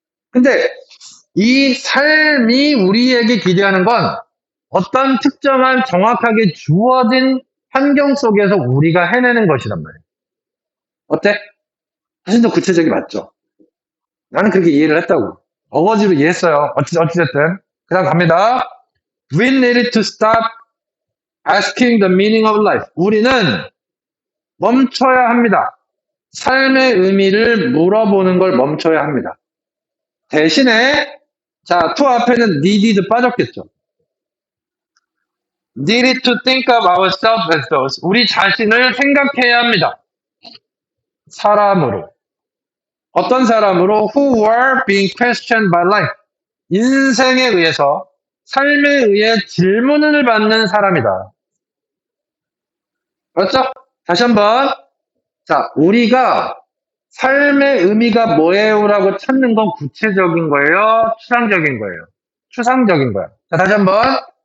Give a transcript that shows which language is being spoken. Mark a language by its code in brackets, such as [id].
[ko] 근데 이 삶이 우리에게 기대하는 건 어떤 특정한 정확하게 주어진 환경 속에서 우리가 해내는 것이란 말이에요. 어때? 훨씬 더 구체적이 맞죠? 나는 그렇게 이해를 했다고. 어거지로 이해했어요. 어찌됐든. 그 다음 갑니다. [en] We needed to stop asking the meaning of life. [ko] 우리는 멈춰야 합니다. 삶의 의미를 물어보는 걸 멈춰야 합니다. 대신에 자, to 앞에는 needed 빠졌겠죠. [en] needed to think of ourselves as those. [ko] 우리 자신을 생각해야 합니다. 사람으로. 어떤 사람으로 [en] who were being questioned by life. [ko] 인생에 의해서 삶에 의해 질문을 받는 사람이다. 그렇죠? 다시 한번. 자, 우리가 삶의 의미가 뭐예요라고 찾는 건 구체적인 거예요? 추상적인 거예요? 추상적인 거예요. 자, 다시 한번.